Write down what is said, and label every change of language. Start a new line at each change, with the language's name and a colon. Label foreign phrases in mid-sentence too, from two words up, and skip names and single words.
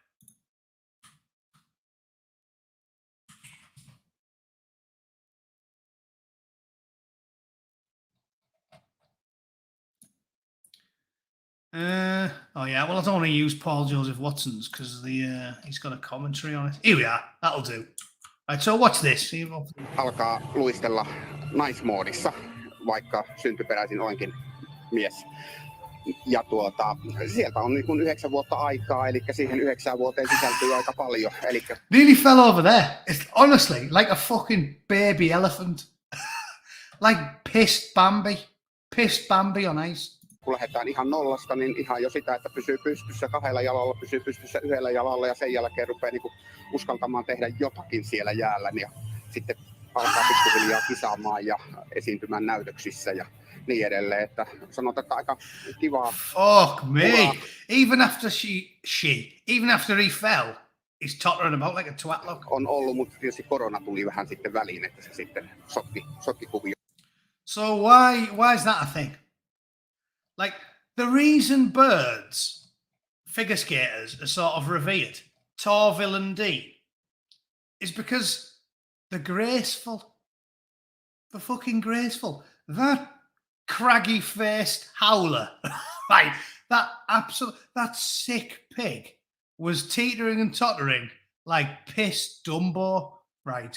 English: Oh yeah, well I don't want to use Paul Joseph Watson's because he's got a commentary on it. Here we are, that'll do. Right, so watch this.
Finnish: Alkaa luistella naismoodissa, vaikka syntyperäisin olenkin mies. Ja sieltä on niin kuin 9 vuotta aikaa, eli siihen 9 vuoteen sisältyy aika paljon.
English: Nearly fell over there. It's honestly like a fucking baby elephant. Like pissed Bambi on ice.
Finnish: Kun lähdetään ihan nollasta, niin ihan jo sitä, että pysyy pystyssä 2 jalalla, pysyy pystyssä 1 jalalla ja sen jälkeen rupeaa niin kuin uskaltamaan tehdä jotakin siellä jäällä ja sitten alkaa pikkuhiljaa kisaamaan ja esiintymään näytöksissä ja niin edelleen, että sanotaan, että aika kivaa.
English: Fuck me. Even after he fell, he's tottering about like a twat look.
Finnish: On ollut, mutta tietysti korona tuli vähän sitten väliin, että se sitten sotki kuvio.
English: So why is that a thing? Like, the reason birds, figure skaters, are sort of revered, Torvill and Dean, is because they're graceful. They're fucking graceful. That craggy-faced howler, right, that sick pig was teetering and tottering like piss Dumbo, right?